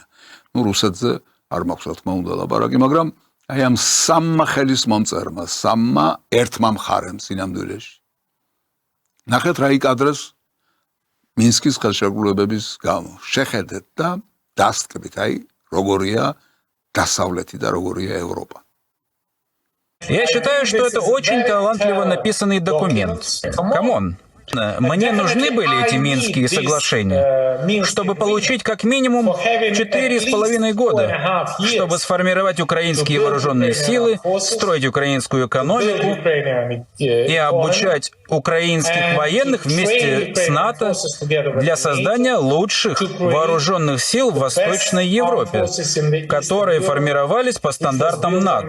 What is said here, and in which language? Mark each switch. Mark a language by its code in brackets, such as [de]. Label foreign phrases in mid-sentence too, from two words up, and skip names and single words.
[ka] ნუ რუსეთზე არ მაქვს რა თქმა უნდა ლაპარაკი, მაგრამ აი ამ სამმა ხელისმომწერმა, სამმა ერთმა მხარემ სინამდვილეში. ნახეთ რა იკადრეს მინსკის ხელშეკრულებების გამო. შეხედეთ და დასტკბით, აი როგორია დასავლეთი და როგორია ევროპა. [ru] Я считаю, что это очень талантливо написанный документ. [en] come on. [ru] Мне нужны были эти Минские соглашения, чтобы получить как минимум 4,5 года, чтобы сформировать украинские вооруженные силы, строить украинскую экономику и обучать украинских военных вместе с НАТО для создания лучших вооруженных сил в Восточной Европе, которые формировались по стандартам НАТО.